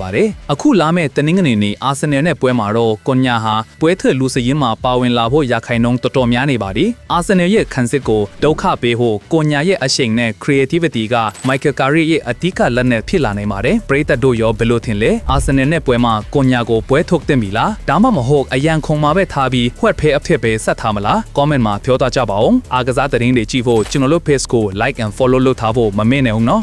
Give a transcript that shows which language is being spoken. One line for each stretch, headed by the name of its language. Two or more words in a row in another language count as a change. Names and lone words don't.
Burmese: ပါတယ်အခုလာမယ့်တနင်္ဂနွေနေ့အာဆင်နယ်နဲ့ပွဲမှာတော့ကွန်ညာဟာပွဲထွက်လူစရင်းမှာပါဝင်လာဖို့ရာခိုင်နှုန်းတော်တော်များနေပါသည်အာဆင်နယ်ရဲ့ခံစစ်ကိုဒုက္ခပေးဖို့ကွန်ညာရဲ့အရှိန်နဲ့ creativity ကမိုက်ကယ်ကာရီရဲ့အဓိကလက်နက်ဖြစ်လာနိုင်ပါတယ်ပရိသတ်တို့ရောဘယ်လိုထင်လဲအာဆင်နယ်နဲ့ပွဲမှာကွန်ညာကိုပွဲထုတ်သင့်ပြီလားဒါမှမဟုတ်အရန်ခုံမှာပဲထားပြီးဝှက်ဖဲအဖြစ်ပဲဆက်ထားမလား comment မှာပြောသားကြပါဦးအားကစားသတင်းတွေကြည့်ဖို့ကျွန်တော်တို့ page ကို
English: like and follow
Burmese: လုပ်ထားဖို့မမေ့နဲ့ဦးနော်